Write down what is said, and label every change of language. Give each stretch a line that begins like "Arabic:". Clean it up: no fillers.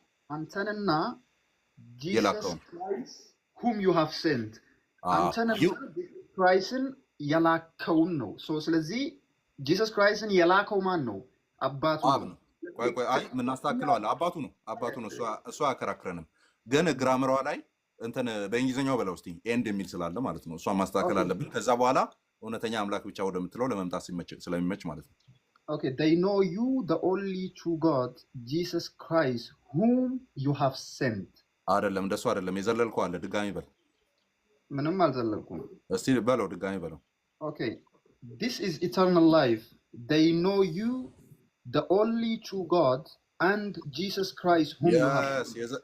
Amharic: አንተንና
English: Jesus Christ whom you have sent
Amharic: አንተንና ክራይስትን የላከውን ነው። ስለዚህ ጂሰስ ክራይስትን የላከው ማን ነው? አባቱ ነው። ቆይ አይ ምናስተካክለዋለን። አባቱ ነው። እሱ አያከራክረንም። ግን ግራመሯ ላይ እንትን በእንግሊዝኛው በለው እስቲ ኤንድ የሚል ስላለ ማለት ነው። እሷን ማስተካከል አለብን። ከዛ በኋላ እውነተኛ አምላክ ብቻ ወደምትለው ለመምጣት ስለሚመች ማለት ነው።
English: Okay, they know you, the only true God, Jesus Christ, whom you have sent.
Amharic: አይደለም እንደሱ አይደለም። የዘለልከው አለ። ድጋሚ በል። ምንም አልዘለልኩም። እስቲ በለው፣ ድጋሚ በለው።
English: Okay, this is eternal life. They know you, the only true God, and Jesus Christ, whom you have sent.